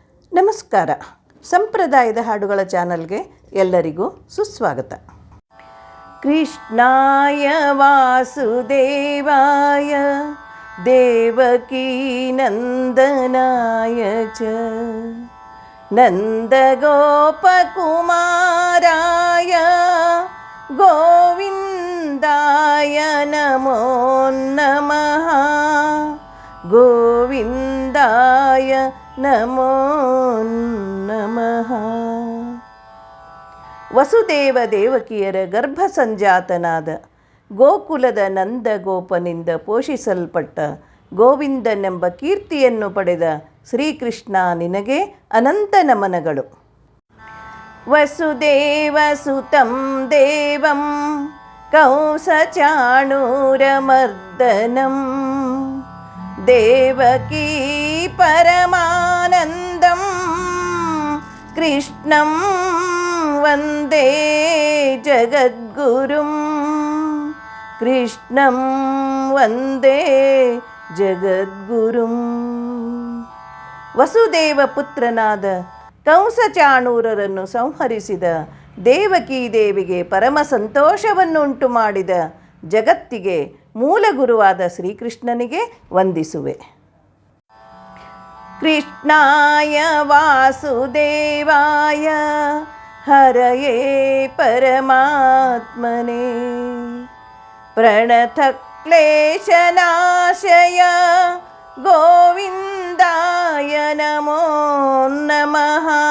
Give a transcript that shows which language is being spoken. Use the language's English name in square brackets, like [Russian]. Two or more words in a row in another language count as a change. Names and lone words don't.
[Kannada] ನಮಸ್ಕಾರ. ಸಂಪ್ರದಾಯದ ಹಾಡುಗಳ ಚಾನಲ್ಗೆ ಎಲ್ಲರಿಗೂ ಸುಸ್ವಾಗತ. [Sanskrit] ಕೃಷ್ಣಾಯ ವಾಸುದೇವಾಯ ದೇವಕೀ ನಂದನಾಯ ಚ ನಂದಗೋಪಕುಮಾರಾಯ ಗೋವಿಂದಾಯ ನಮೋ ನಮಃ. ಗೋವಿಂದಾಯ ನಮೋ ನಮಃ. [Kannada] ವಸುದೇವ ದೇವಕಿಯರ ಗರ್ಭ ಸಂಜಾತನಾದ ಗೋಕುಲದ ನಂದಗೋಪನಿಂದ ಪೋಷಿಸಲ್ಪಟ್ಟ ಗೋವಿಂದನೆಂಬ ಕೀರ್ತಿಯನ್ನು ಪಡೆದ ಶ್ರೀಕೃಷ್ಣ ನಿನಗೆ ಅನಂತ ನಮನಗಳು. [Sanskrit] ವಸುದೇವ ಸುತಂ ದೇವಂ ಕಂಸಚಾಣೂರಮರ್ದನಂ ದೇವಕೀ ಪರಮಾನಂದಂ ಕೃಷ್ಣಂ ವಂದೇ ಜಗದ್ಗುರುಂ. ಕೃಷ್ಣಂ ವಂದೇ ಜಗದ್ಗುರುಂ. [Kannada] ವಸುದೇವ ಪುತ್ರನಾದ ಕಂಸಚಾಣೂರರನ್ನು ಸಂಹರಿಸಿದ ದೇವಕೀ ದೇವಿಗೆ ಪರಮ ಸಂತೋಷವನ್ನುಂಟು ಮಾಡಿದ ಜಗತ್ತಿಗೆ ಮೂಲ ಗುರುವಾದ ಶ್ರೀಕೃಷ್ಣನಿಗೆ ವಂದಿಸುವೆ. [Sanskrit] ಕೃಷ್ಣಾಯ ವಾಸುದೇವಾಯ ಹರಯೇ ಪರಮಾತ್ಮನೇ ಪ್ರಣತ ಕ್ಲೇಶನಾಶಯ ಗೋವಿಂದಾಯ ನಮೋ ನಮಃ.